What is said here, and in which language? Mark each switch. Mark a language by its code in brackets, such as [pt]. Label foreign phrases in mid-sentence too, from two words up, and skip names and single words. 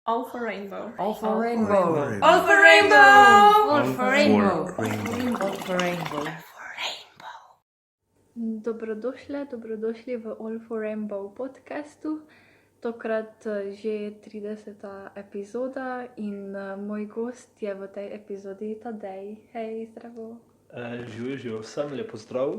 [sl] All for rainbow. All for rainbow. All for rainbow. All for rainbow. All for rainbow. Dobrodošli v All for Rainbow podcastu. Tokrat že 30. epizoda in moj gost je v tej epizodi Tadej. Hej, zdravo. Živijo vsem, lepo zdrav.